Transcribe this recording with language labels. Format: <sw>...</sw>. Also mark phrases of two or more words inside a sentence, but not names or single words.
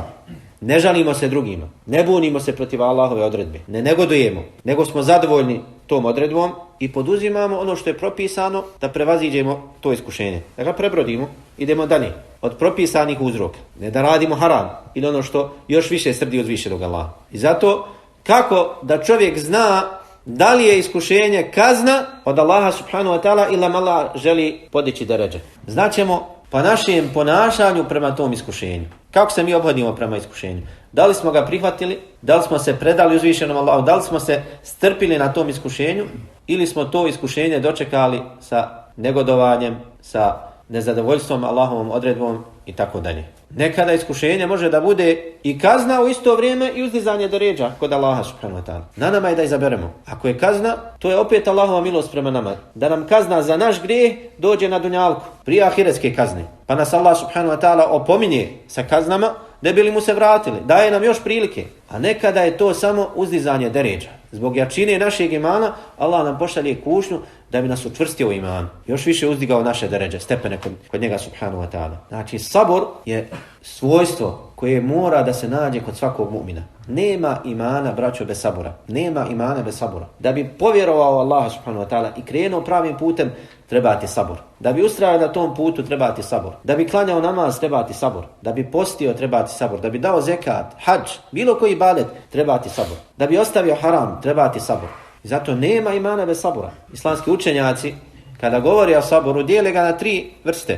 <bs>Ne žalimo se drugima, ne bunimo se protiv Allahove odredbe, ne negodujemo, nego smo zadovoljni tom odredbom i poduzimamo ono što je propisano da prevaziđemo to iskušenje. Da ga prebrodimo, idemo dalje od propisanih uzroka. Ne da radimo haram ili ono što još više srdi uzvišenog Allaha. I zato kako da čovjek zna da li je iskušenje kazna od Allaha</bs> <ar>سبحانه وتعالى</ar> <bs>ili nam Allah želi podići deređe. Znaćemo po našem ponašanju prema tom iskušenju. Kako se mi obhodimo prema iskušenju? Da li smo ga prihvatili? Da li smo se predali uzvišenom Allahu? Da li smo se strpili na tom iskušenju? Ili smo to iskušenje dočekali sa negodovanjem, sa nezadovoljstvom Allahovom odredbom i tako dalje. Nekada iskušenje može da bude i kazna u isto vrijeme i uzdizanje deređa kod Allaha</bs> <ar>سبحانه وتعالى.</ar> <bs>Na nama je da izaberemo. Ako je kazna, to je opet Allahova milost prema nama. Da nam kazna za naš grijeh dođe na dunjalku, prije ahiretske kazne. Pa nas Allah</bs> <ar>سبحانه وتعالى</ar> <bs>opominje sa kaznama, ne bi li mu se vratili. Daje nam još prilike. A nekada je to samo uzdizanje deređa. Zbog jačine našeg imana, Allah nam pošalje kušnju da bi nas učvrstio u imanu. Još više uzdigao naše deređe, stepene kod njega</bs> <ar>سبحانه وتعالى.</ar> <bs>Znači, sabor je svojstvo koje mora da se nađe kod svakog mu'mina. Nema imana, braćo, bez sabora. Nema imana bez sabora. Da bi povjerovao Allah</bs> <ar>سبحانه وتعالى</ar> <bs>i krenuo pravim putem, treba ti sabor. Da bi ustrajao na tom putu, treba ti sabor. Da bi klanjao namaz, treba ti sabor. Da bi postio, treba ti sabor. Da bi dao zekat, hadž, bilo koji ibadet, treba ti sabor. Da bi ostavio haram, treba ti sabor. I zato nema imana bez sabora. Islamski učenjaci, kada govori o saboru, dijele ga na 3 vrste.</bs>